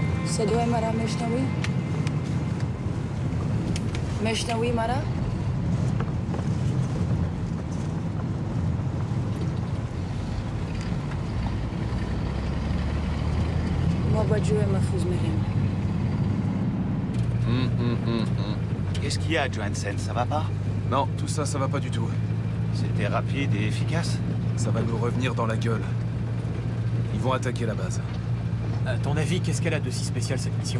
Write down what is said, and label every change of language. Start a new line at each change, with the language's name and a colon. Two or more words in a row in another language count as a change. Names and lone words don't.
Persian: صدای مرا میشنوی؟ میشنوی مرا؟ ما با جوی محفوظ میریم.
French: Qu'est-ce qu'il y a, Johansen? Ça va pas? Non, tout ça, ça va pas du tout. C'était rapide et efficace. Ça va nous revenir dans la gueule. Ils vont attaquer la base. À ton avis, qu'est-ce qu'elle a de si spécial, cette mission?